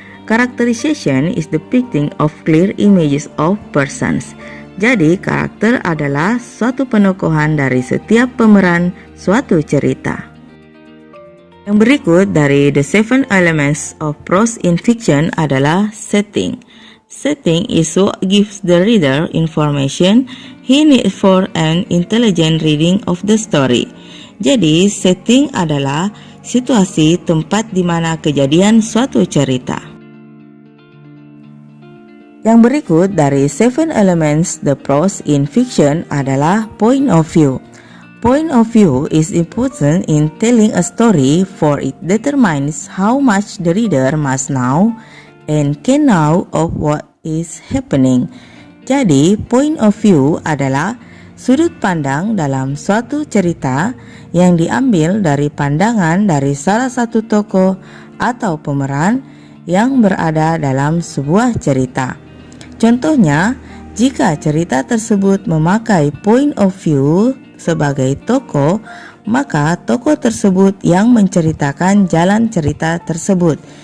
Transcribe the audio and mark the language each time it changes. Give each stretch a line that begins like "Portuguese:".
English: Characterization is depicting of clear images of persons.
Indonesian: Jadi, karakter adalah suatu penokohan dari setiap pemeran suatu cerita. Yang berikut dari the 7 elements of prose in fiction adalah setting.
English: Setting is what gives the reader information he needs for an intelligent reading of the story.
Indonesian: Jadi, setting adalah situasi tempat di mana kejadian suatu cerita. Yang berikut dari 7 elements the prose in fiction adalah point of view.
English: Point of view is important in telling a story, for it determines how much the reader must know and can know of what is happening.
Indonesian: Jadi, point of view adalah sudut pandang dalam suatu cerita yang diambil dari pandangan dari salah satu tokoh atau pemeran yang berada dalam sebuah cerita. Contohnya, jika cerita tersebut memakai point of view sebagai tokoh, maka tokoh tersebut yang menceritakan jalan cerita tersebut.